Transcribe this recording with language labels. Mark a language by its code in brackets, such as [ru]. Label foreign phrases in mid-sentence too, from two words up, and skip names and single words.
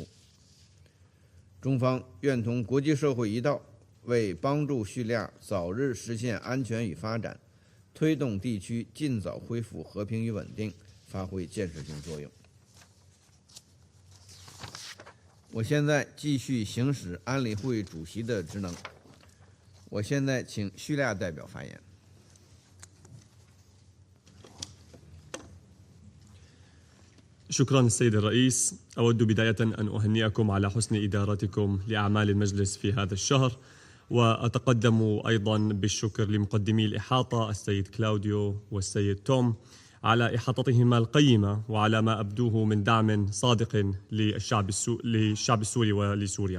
[zh] 中方愿同国际社会一道，为帮助叙利亚早日实现安全与发展，推动地区尽早恢复和平与稳定，发挥建设性作用。我现在继续行使安理会主席的职能。我现在请叙利亚代表发言。 [ar] شكرا السيد الرئيس. أود بداية أن أهنئكم على حسن إدارتكم لأعمال المجلس في هذا الشهر، وأتقدم أيضا بالشكر لمقدمي الإحاطة السيد كلاوديو والسيد توم على إحاطتهما القيمة وعلى ما أبدوه من دعم صادق للشعب السوري ولسوريا.